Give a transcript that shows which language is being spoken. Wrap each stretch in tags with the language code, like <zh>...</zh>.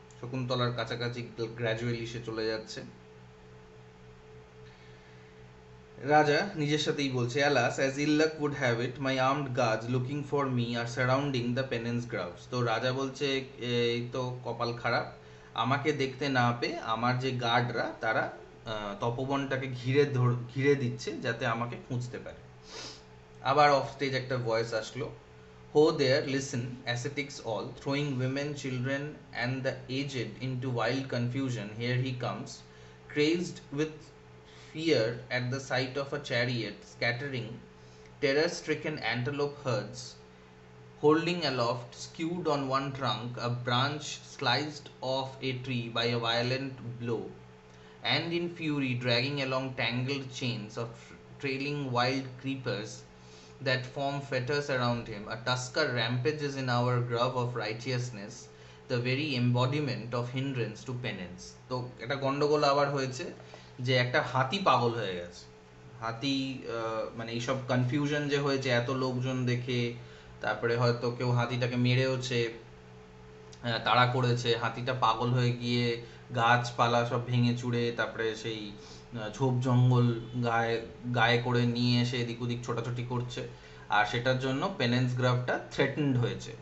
<bn>শকুন্তলার কাছাকাছি গ্র্যাজুয়ালি সে চলে যাচ্ছে। রাজা নিজের সাথেই বলছে,</bn> <en>alas as ill luck would have it, my armed guards looking for me are surrounding the penance grounds.</en> <bn>তো রাজা বলছে এই তো কপাল খারাপ, আমাকে দেখতে না পেয়ে আমার যে গার্ডরা তারা তপবনটাকে ঘিরে দিচ্ছে যাতে আমাকে খুঁজতে পারে। আবার অফ স্টেজ একটা ভয়েস আসলো,</bn> <en>ho there, listen, ascetics all, throwing women, children and the aged into wild confusion, here he comes, crazed with fear at the sight of a chariot, scattering terror-stricken antelope herds, holding aloft, skewed on one trunk, a branch sliced off a tree by a violent blow, and in fury dragging along tangled chains of trailing wild creepers that form fetters around him. A tusker rampages in our grove of righteousness, the very embodiment of hindrance to penance.</en> <bn>তো একটা গন্ডগোল আবার হয়েছে যে একটা হাতি পাগল হয়ে গেছে। হাতি মানে এইসব কনফিউশন যে হয়েছে এত লোকজন দেখে, তারপরে হয়তো কেউ হাতিটাকে মেরেওছে, তাড়া করেছে, হাতিটা পাগল হয়ে গিয়ে গাছপালা সব ভেঙে চুড়ে তারপরে সেই ঝোপ জঙ্গল গায়ে করে নিয়ে এসে এদিক ওদিক ছোটাছুটি করছে, আর সেটার জন্য পেনেন্স গ্রাভটা থ্রেটেন্ড হয়েছে।</bn>